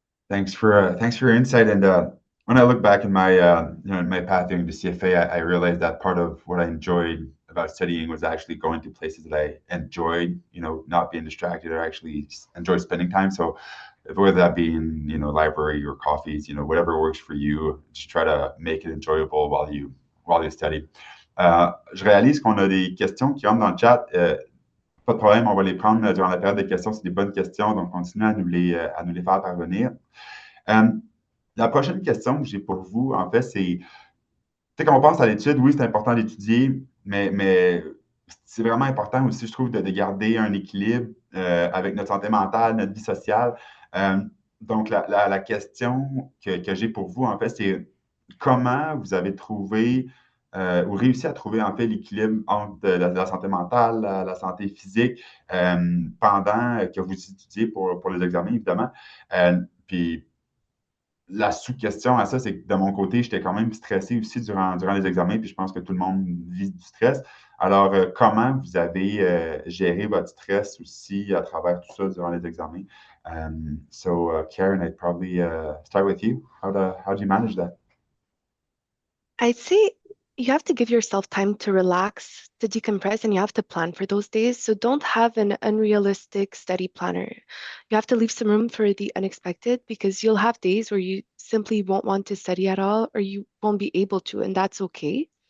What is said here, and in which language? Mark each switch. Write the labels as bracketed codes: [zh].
[en] Thanks for your insight. And when I look back in my in my path during the CFA, I realized that part of what I enjoyed about studying was actually going to places that I enjoyed, not being distracted, or actually enjoy spending time. So whether that be in library or coffees, whatever works for you, just try to make it enjoyable while you study. [fr] Je réalise qu'on a des questions qui rentrent dans le chat. Pas de problème, on va les prendre durant la période des questions. C'est des bonnes questions, donc continuez à nous les faire parvenir. La prochaine question que j'ai pour vous, en fait, c'est, quand on pense à l'étude, oui, c'est important d'étudier, mais c'est vraiment important aussi, je trouve, de garder un équilibre avec notre santé mentale, notre vie sociale. Donc, la question que j'ai pour vous, en fait, c'est comment vous avez trouvé ou réussi à trouver, en fait, l'équilibre entre la santé mentale, la santé physique pendant que vous étudiez pour les examens, évidemment. Puis, la sous-question à ça, c'est que de mon côté, j'étais quand même stressé aussi durant les examens, puis je pense que tout le monde vit du stress. Alors, comment vous avez géré votre stress aussi à travers tout ça durant les examens? [en] Karen, I'd probably start with you. How do you manage that? I'd say you have to give yourself time to relax, to decompress, and you have to plan for those days. So don't have an unrealistic study planner. You have to leave some room for the unexpected because you'll have days where you simply won't want to study at all or you won't be able to, and that's okay.